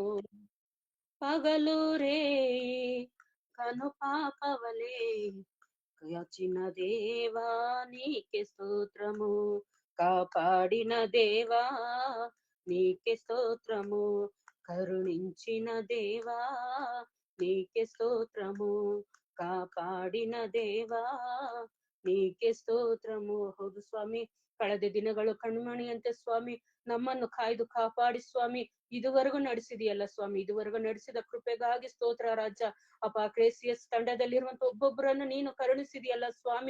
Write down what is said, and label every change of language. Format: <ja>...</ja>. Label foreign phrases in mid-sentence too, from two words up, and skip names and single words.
<te>పగలు రేయి కను పాపవలే కాచిన దేవా నీకే స్తోత్రము, కాపాడిన దేవా నీకే స్తోత్రము. కరుణించిన దేవా నీకే స్తోత్రము, కాపాడిన దేవా నీకే స్తోత్రము.</te> <kn>ಹೌದು ಸ್ವಾಮಿ, ಕಳೆದ ದಿನಗಳು ಕಣ್ಮಣಿಯಂತೆ ಸ್ವಾಮಿ ನಮ್ಮನ್ನು ಕಾಯ್ದು ಕಾಪಾಡಿ ಸ್ವಾಮಿ ಇದುವರೆಗೂ ನಡೆಸಿದೆಯಲ್ಲ ಸ್ವಾಮಿ, ಇದುವರೆಗೂ ನಡೆಸಿದ ಕೃಪೆಗಾಗಿ ಸ್ತೋತ್ರ ರಾಜ. ಅಪ್ಪ, ಕ್ರೇಸಿಯಸ್ ತಂಡದಲ್ಲಿರುವಂತ ಒಬ್ಬೊಬ್ಬರನ್ನು ನೀನು ಕರುಣಿಸಿದೆಯಲ್ಲ ಸ್ವಾಮಿ.</kn>